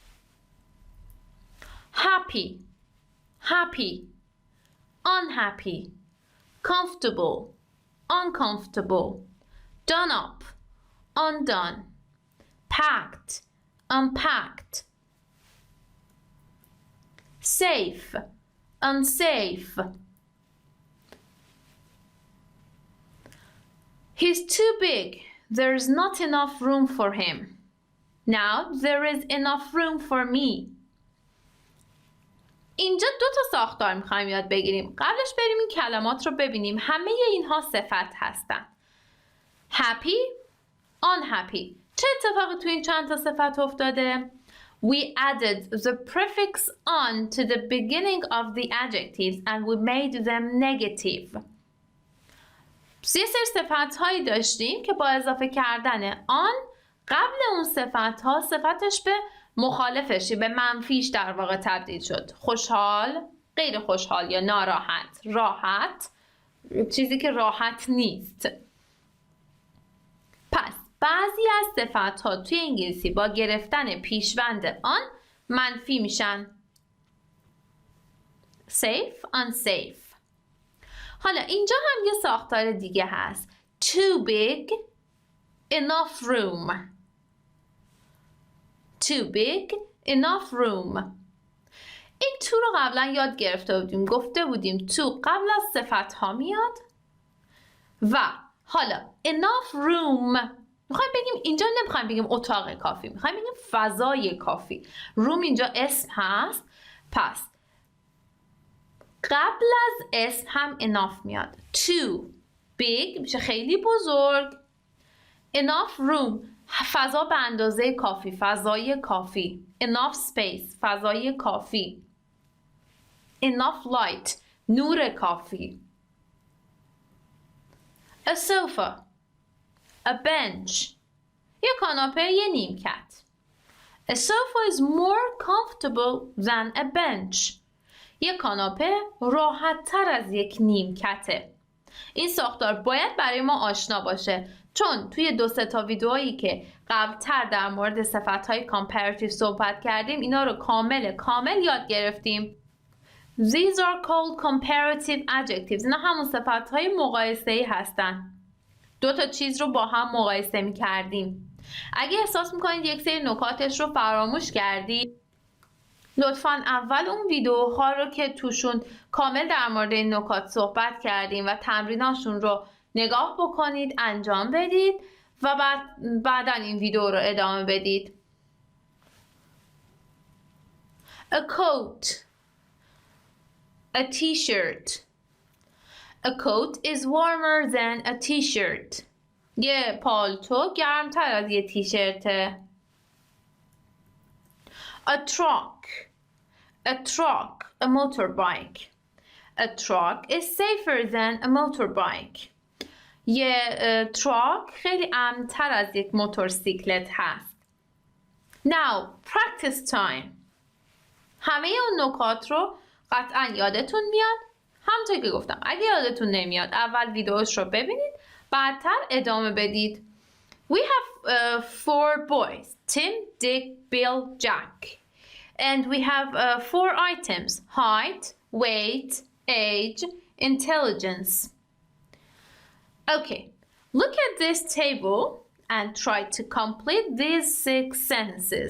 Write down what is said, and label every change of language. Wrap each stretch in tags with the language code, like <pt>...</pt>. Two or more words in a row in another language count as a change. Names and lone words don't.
<en>Happy, happy, unhappy, comfortable, uncomfortable, done up, undone, packed, unpacked, safe, unsafe. He's too big. There's not enough room for him. Now there is enough room for me.</en> <fa>اینجا 2 تا ساختار میخوایم یاد بگیریم. قبلش بریم این کلمات رو ببینیم. همه اینها صفت هستن.</fa> <en>happy، unhappy.</en> <fa>چه اتفاقی تو این چند تا صفت افتاده؟</fa> <en>We added the prefix on to the beginning of the adjectives and we made them negative.</en> <fa>یه سری صفت هایی داشتیم که با اضافه کردن آن قبل اون صفت ها صفتش به مخالفشی، به منفیش در واقع تبدیل شد. خوشحال، غیر خوشحال یا ناراحت، راحت، چیزی که راحت نیست. پس بعضی از صفت ها توی انگلیسی با گرفتن پیشوند آن منفی میشن.</fa> <en>safe، unsafe.</en> <fa>حالا اینجا هم یه ساختار دیگه هست.</fa> <en>too big، enough room. too big، enough room.</en> <fa>این to رو قبلا یاد گرفته بودیم. گفته بودیم to قبل از صفت ها میاد و حالا</fa> <en>enough room</en> <fa>میخوایم بگیم، اینجا نمیخوایم بگیم اتاق کافی، میخوایم بگیم فضای کافی. روم اینجا اسم هست، پس قبل از اسم هم enough میاد.</fa> <en>too big</en> <fa>میشه خیلی بزرگ.</fa> <en>enough room</en> <fa>فضا به اندازه کافی، فضای کافی.</fa> <en>enough space</en> <fa>فضای کافی.</fa> <en>enough light</en> <fa>نور کافی.</fa> <en>a sofa، a bench</en> <fa>یه کاناپه، یه نیمکت.</fa> <en>a sofa is more comfortable than a bench.</en> <fa>یه کاناپه راحت تر از یک نیمکته. این ساختار باید برای ما آشنا باشه چون توی 2-3 تا ویدئویی که قبلتر در مورد صفت‌های کامپراتیو صحبت کردیم اینا رو کامل یاد گرفتیم.</fa> <en>These are called comparative adjectives.</en> <fa>اینا همون صفت‌های مقایسه‌ای هستن. 2 تا چیز رو با هم مقایسه می‌کردیم. اگه احساس می‌کنید یک سری نکاتش رو فراموش کردید، لطفاً اول اون ویدیوها رو که توشون کامل در مورد این نکات صحبت کردیم و تمریناشون رو نگاه بکنید، انجام بدید و بعداً این ویدیو رو ادامه بدید.</fa> <en>A coat، a t-shirt. A coat is warmer than a t-shirt.</en> <fa>یه پالتو گرمتر از یه تیشرته.</fa> <en>A truck، a motorbike. A truck is safer than a motorbike.</en> <fa>یه تراک خیلی امن‌تر از یک موتورسیکلت هست.</fa> <en>Now, practice time.</en> <fa>همه اون نکات رو قطعا یادتون میاد. همونطور که گفتم اگه یادتون نمیاد اول ویدیوش رو ببینید بعدتر ادامه بدید.</fa> <en>We have 4 boys. Tim, Dick, Bill, Jack. And we have 4 items. Height, weight, age, intelligence. Okay, look at this table and try to complete these 6 sentences.</en>